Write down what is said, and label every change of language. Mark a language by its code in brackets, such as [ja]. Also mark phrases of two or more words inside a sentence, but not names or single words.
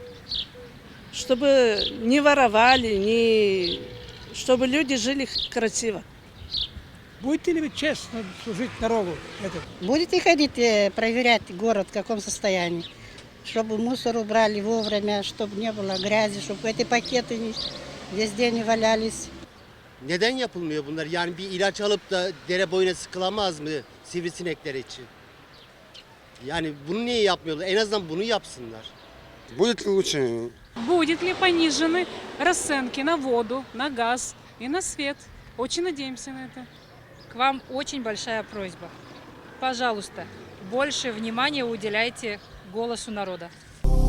[ru] Чтобы не воровали, чтобы люди жили красиво. Будете ли вы честно служить народу? Будете ходить проверять город в каком состоянии? Чтобы мусор убрали вовремя, чтобы не было грязи, чтобы эти пакеты везде не валялись. [tr] Neden yapılmıyor bunlar? Yani bir ilaç alıp da dere boyuna sıkılamaz mı sivrisinekler için? Yani bunu niye yapmıyorlar? En azından bunu yapsınlar. [ru] Будет ли лучше? Будет ли понижены расценки на воду, на газ и на свет? Очень надеемся на это. К вам очень большая просьба. Пожалуйста, больше внимания уделяйте голосу народа.